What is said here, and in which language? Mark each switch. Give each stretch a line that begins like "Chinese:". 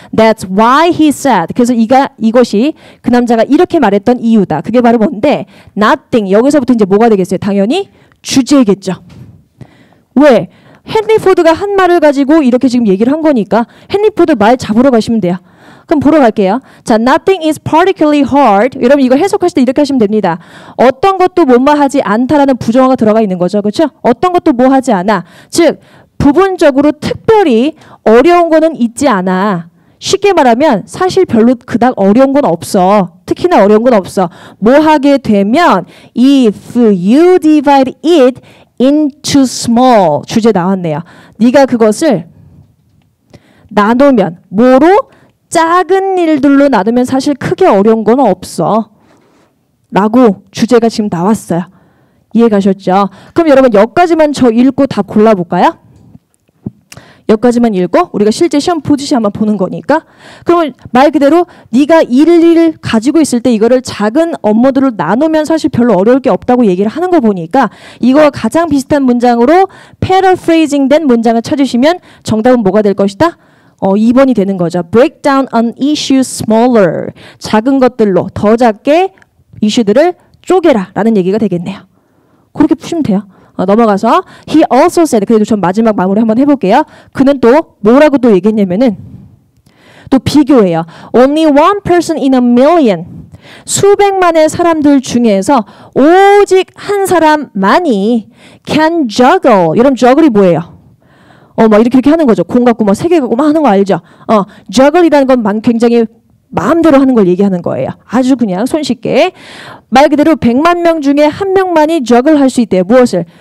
English: That's why he said.
Korean: 그래서 이것이 그 남자가 이렇게 말했던 이유다. 그게 바로 뭔데? Nothing. 여기서부터 이제 뭐가 되겠어요? 당연히 주제겠죠. 왜? 헨리 포드가 한 말을 가지고 이렇게 지금 얘기를 한 거니까 헨리 포드 말 잡으러 가시면 돼요. 그럼 보러 갈게요.
English: 자, nothing is particularly hard.
Korean: 여러분 이거 해석하실 때 이렇게 하시면 됩니다. 어떤 것도 뭐뭐하지 않다라는 부정어가 들어가 있는 거죠. 그렇죠? 어떤 것도 뭐하지 않아. 즉 부분적으로 특별히 어려운 거는 있지 않아. 쉽게 말하면 사실 별로 그닥 어려운 건 없어. 특히나 어려운 건 없어. 뭐 하게 되면
English: if you divide it into small.
Korean: 주제 나왔네요. 네가 그것을 나누면 뭐로? 작은 일들로 나누면 사실 크게 어려운 건 없어. 라고 주제가 지금 나왔어요. 이해 가셨죠? 그럼 여러분 여기까지만 저 읽고 답 골라볼까요? 여기까지만 읽고 우리가 실제 시험 보듯이 한번 보는 거니까. 그러면 말 그대로 네가 일을 가지고 있을 때 이거를 작은 업무들을 나누면 사실 별로 어려울 게 없다고 얘기를 하는 거 보니까 이거와 가장 비슷한 문장으로 paraphrasing 된 문장을 찾으시면 정답은 뭐가 될 것이다? 2번이 되는 거죠.
English: Break down an issue smaller.
Korean: 작은 것들로 더 작게 이슈들을 쪼개라 라는 얘기가 되겠네요. 그렇게 푸시면 돼요. 넘어가서
English: he also said.
Korean: 그래도 전 마지막 마무리 한번 해볼게요. 그는 또 뭐라고 또 얘기했냐면은 또 비교해요.
English: Only one person in a million.
Korean: 수백만의 사람들 중에서 오직 한 사람만이
English: can juggle.
Korean: 여러분 juggle이 뭐예요? 막 이렇게 하는 거죠. 공 갖고 막 세 개 갖고 막 하는 거 알죠? juggle이라는 건 굉장히 마음대로 하는 걸 얘기하는 거예요. 아주 그냥 손쉽게. 말 그대로 100만 명 중에 한 명만이 juggle 할 수 있대요. 무엇을?